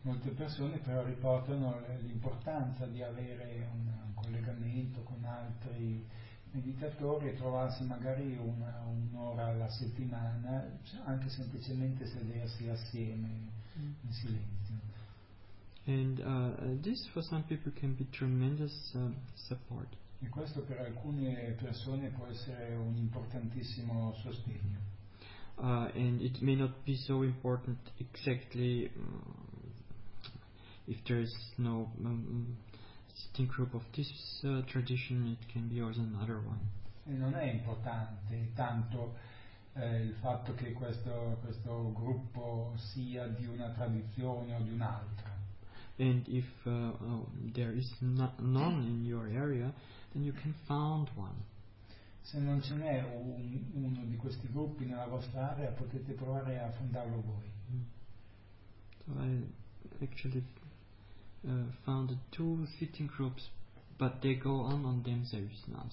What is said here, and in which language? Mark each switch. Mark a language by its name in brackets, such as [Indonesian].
[Italian] Molte persone però riportano l'importanza di avere un collegamento con altri meditatori e trovarsi magari un'ora alla settimana, anche semplicemente sedersi assieme in silenzio. [English] And this for some people can be tremendous support. [Italian] E questo per alcune persone può essere un importantissimo sostegno. [English] And it may not be so important exactly if there is no sitting group of this tradition, it can be also another one. [Italian] E non è importante tanto il fatto che questo gruppo sia di una tradizione o di un'altra. [English] And if there is none in your area, then you can found one. [Italian] Se non ce n'è uno di questi gruppi nella vostra area, potete provare a fondarlo voi. [English] So I actually founded two sitting groups, but they go on themselves now.